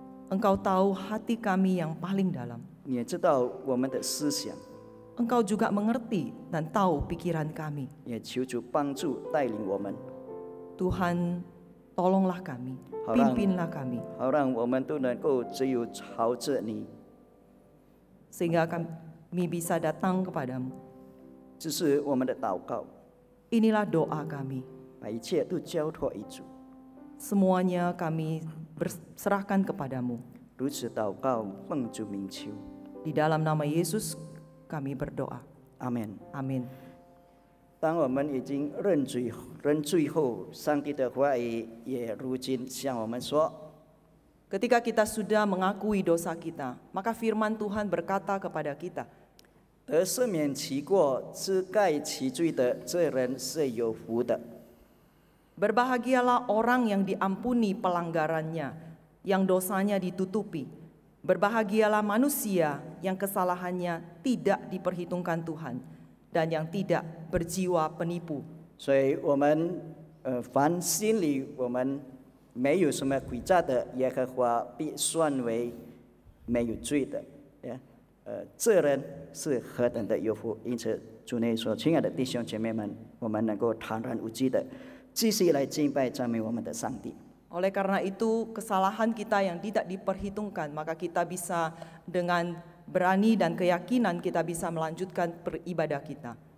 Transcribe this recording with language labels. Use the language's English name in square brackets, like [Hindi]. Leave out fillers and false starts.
[Indonesian] Engkau tahu hati kami yang paling dalam. [Chinese] 你也知道我们的思想， [Indonesian] Engkau juga mengerti dan tahu pikiran kami. [Chinese] 也求主帮助带领我们， [Indonesian] Tuhan, tolonglah kami, Harang. pimpinlah kami, [Chinese] 好让我们都能够只有朝着你， [Indonesian] sehingga kami bisa datang kepadamu. [Chinese] 这是我们的祷告， [Indonesian] Inilah doa kami. [Chinese] 把一切都交托于主。 [Indonesian] Semuanya kami berserahkan kepadamu. [Chinese] 如此祷告，奉主名求， [Indonesian] Di dalam nama Yesus kami berdoa. [Chinese] 阿门。 [Indonesian] Amin. [Chinese] 当我们已经认罪后，上帝的话语也如今向我们说： [Indonesian] Ketika kita sudah mengakui dosa kita, maka firman Tuhan berkata kepada kita, [Chinese] 得赦免其过、遮盖其罪的，这人是有福的。 [Indonesian] berbahagialah orang yang diampuni pelanggarannya, yang dosanya ditutupi. Berbahagialah manusia yang kesalahannya tidak diperhitungkan Tuhan, dan yang tidak berjiwa penipu. [Chinese] 所以我们凡心里我们没有什么诡诈的，耶和华必算为没有罪的。这人是何等的有福。因此，主内说，亲爱的弟兄姐妹们，我们能够坦然无惧的继续来敬拜赞美我们的上帝。 [Indonesian] Oleh karena itu, kesalahan kita yang tidak diperhitungkan, maka kita bisa dengan berani dan keyakinan kita bisa melanjutkan beribadah kita.